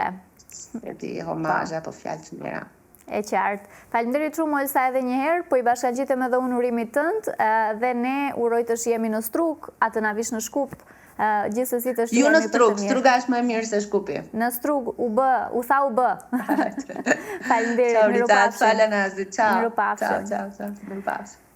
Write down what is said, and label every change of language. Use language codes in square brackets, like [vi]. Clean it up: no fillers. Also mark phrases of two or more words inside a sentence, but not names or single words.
[sq] Homazhe apo fjalë të mira. E qartë. Faleminderit shumë Olsa edhe një herë, po i bashkangjitem edhe unë urimit tënd dhe ne uroj të shihemi në Strug, atë na vish në Shkup, gjithsesi të shihemi. Ju në Strug, Struga është më e mirë se Shkupi. Në Strug u tha u bë. Faleminderit, miropafshim. Ciao Rita, falem Azit. Ciao. Miropafshim. Ciao. Miropafshim.